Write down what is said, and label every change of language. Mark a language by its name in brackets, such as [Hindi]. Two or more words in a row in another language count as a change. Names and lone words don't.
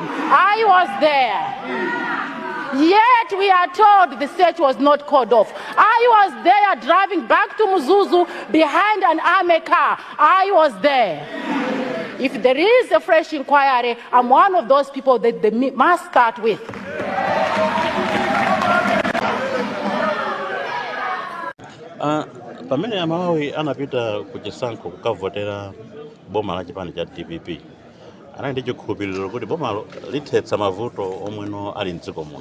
[English] I was there. Yet we are told the search was not called off. I was there driving back to Mzuzu behind an army car. I was there. If there is a fresh inquiry, I'm one of those people that they must start with. [Nyanja] Pamene Malawi anapita kuchisankho kukavotera boma la chipani cha DPP. Ana ndicho kukhulupiriro kuti bomalo lithetsa mavuto omweno ali mdziko muno.